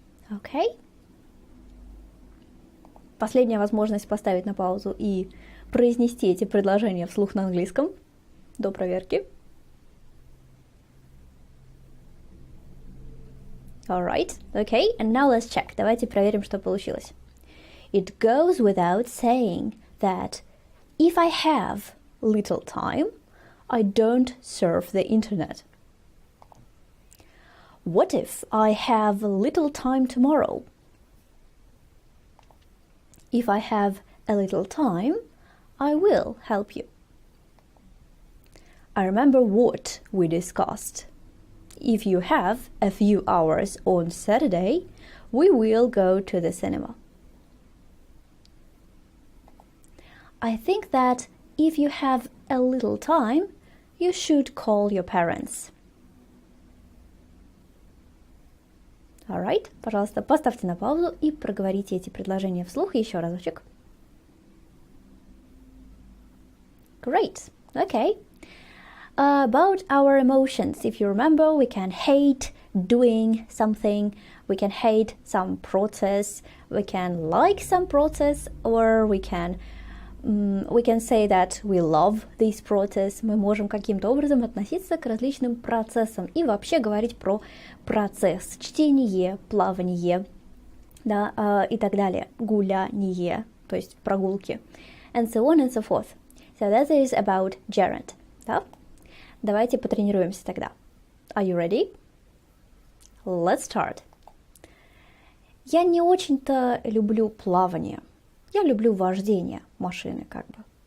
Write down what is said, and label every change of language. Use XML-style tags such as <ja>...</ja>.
<ru>Окей? Последняя возможность поставить на паузу и произнести эти предложения вслух на английском до проверки.</ru> <en>Alright, okay, and now let's check.</en> <ru>Давайте проверим, что получилось.</ru> <en>It goes without saying that if I have little time, I don't surf the internet. What if I have little time tomorrow? If I have a little time, I will help you. I remember what we discussed. If you have a few hours on Saturday, we will go to the cinema. I think that if you have a little time, you should call your parents. Alright,</en> <ru>пожалуйста, поставьте на паузу и проговорите эти предложения вслух еще разочек.</ru> <en>Great, okay. About our emotions, if you remember, we can hate doing something, we can hate some process, we can like some process, or we can say that we love this process.</en> <ru>Мы можем каким-то образом относиться к различным процессам и вообще говорить про процесс, чтение, плавание, да, и так далее, гуляние, то есть прогулки,</ru> <en>and so on and so forth. So that is about gerund,</en> <ru>да? Давайте потренируемся тогда.</ru> <en>Are you ready? Let's start.</en> <ru>Я не очень-то люблю плавание. Я люблю вождение машины, как бы.</ru>